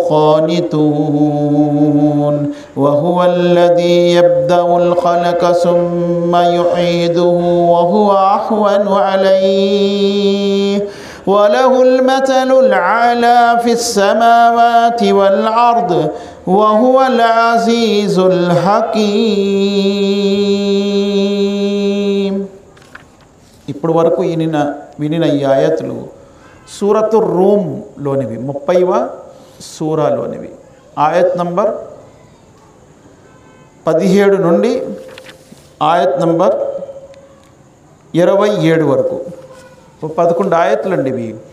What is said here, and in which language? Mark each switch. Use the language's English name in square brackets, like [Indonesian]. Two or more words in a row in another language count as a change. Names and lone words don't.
[Arabic] قانتون وهو الذي يبدأ الخلق ثم يعيده وهو أهون عليه وله المثل الأعلى في السماوات والأرض وهو العزيز الحكيم. [Telugu] ఇప్పుడు వరకు వినిన ఈ ఆయతులు సూరతు రూమ్లోనివి 30వ సూరాలోనివి. ఆయత్ నంబర్ 17 నుండి ఆయత్ నంబర్ 27 వరకు 11 ఆయతులండి ఇవి.